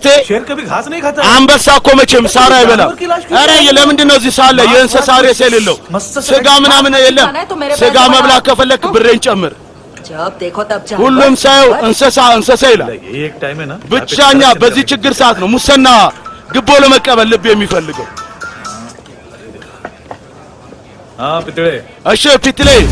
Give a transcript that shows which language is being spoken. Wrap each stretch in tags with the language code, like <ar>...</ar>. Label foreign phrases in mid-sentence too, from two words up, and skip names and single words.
<hi>शेर कभी घास नहीं खाता</hi> <am>አንበሳ እኮ መቼም ሳር አይበላም። ኧረ ለምንድን ነው እዚህ ሳለ የእንስሳ ሬስ የሌለው? ስጋ ምናምን የለም። ስጋ መብላት ከፈለክ ብሬን ጨምር።</am> <hi>जब देखो तब जा</hi> <am>ሁሉም ሰው እንስሳ እንስሳ ይላል።</am> <hi>ये एक टाइम है ना</hi> <am>ብቻኛ በዚህ ችግር ሰዓት ነው ሙሰና ግቦ ለመቀበል ልብ የሚፈልገው።</am> <hi>हाँ पितड़े</hi> <am>እሺ ፊትሌ</am>